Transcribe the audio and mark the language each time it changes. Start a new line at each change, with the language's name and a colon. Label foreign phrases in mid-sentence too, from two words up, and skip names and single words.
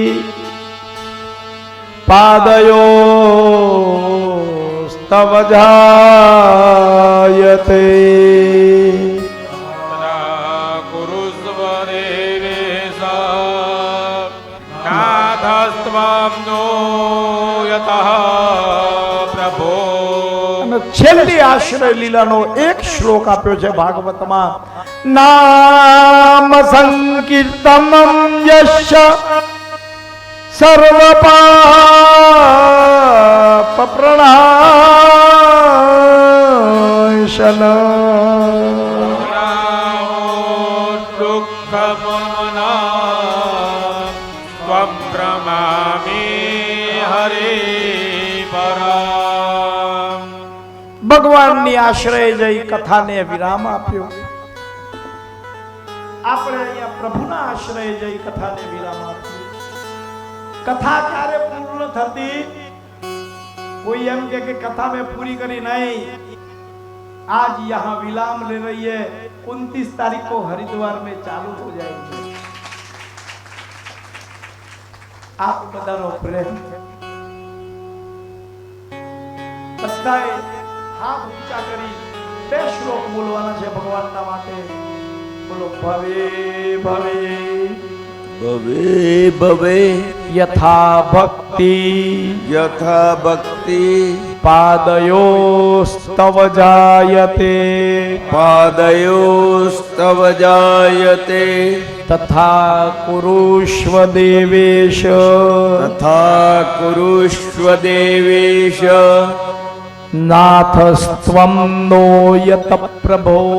Sanskrit: पादयो स्तव जायते
Gujarati: છેલ્લી આશ્રય લીલાનો એક શ્લોક આપ્યો છે ભાગવતમાં.
Sanskrit: नाम संकीर्तनम यश सर्व पाप प्रणाशन दुःखमना त्वं प्रणमामि हरे पराम्।
Gujarati: ભગવાનની આશ્રય જઈ કથાને વિરામ આપ્યો. આપણે અહીંયા પ્રભુના આશ્રય જઈ કથાને વિરામ આપ્યો. કથા ક્યારે પૂર્ણ થતી? કોઈ એમ કે કથા મેં પૂરી કરી નહીં.
Hindi: आज यहाँ विराम ले रही है. 29 तारीख को हरिद्वार में चालू हो जाएगी.
Gujarati: આપ બધાનો પ્રેમ બધાએ હાથ ઊંચા કરી 2 શ્લોક બોલવાના છે ભગવાનના માટે. બોલો
Sanskrit: भवे भवे भवे भवे यथा भक्ति पादयोस्तव जायते तथा कुरुष्व देवेश नाथस्त्वं नो यत प्रभो